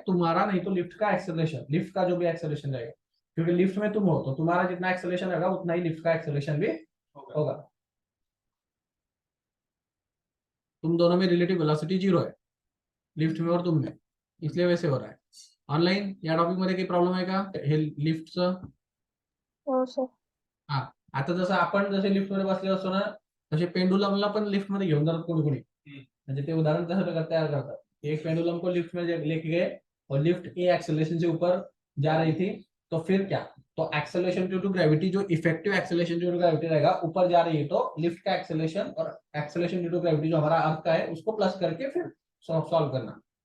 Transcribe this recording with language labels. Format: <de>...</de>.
<hi>तुम्हारा नहीं तो लिफ्ट का एक्सेलरेशन, लिफ्ट का जो भी एक्सेलरेशन रहेगा, क्योंकि लिफ्ट में तुम हो तो तुम्हारा जितना एक्सेलरेशन रहेगा उतना ही लिफ्ट का एक्सेलरेशन भी होगा। तुम दोनों में रिलेटिव वेलोसिटी 0 है, लिफ्ट में और तुम में, इसलिए वैसे हो रहा है।</hi> <mr>ऑनलाइन या टॉपिक मध्ये काही प्रॉब्लेम आहे का लिफ्टचं? हो सर. हा, आता जसं आपण जसे लिफ्ट मध्ये बसले असतो ना, तसे पेंडुलमला पण लिफ्ट मध्ये घेऊन जातात कोणी कोणी, म्हणजे ते उदाहरण तसं तैयार करतात।</mr> <hi>एक पेंडुलम को लिफ्ट में लेके गए और लिफ्ट ए एक्सेलरेशन से ऊपर जा रही थी, तो फिर क्या? तो एक्सेलरेशन ड्यू टू ग्रेविटी, जो effective acceleration due to gravity रहेगा ऊपर जा रही है, तो लिफ्ट का एक्सेलरेशन और एक्सेलरेशन ड्यू टू ग्रेविटी जो हमारा अर्थ का है उसको प्लस करके फिर सॉल्व करना।</hi>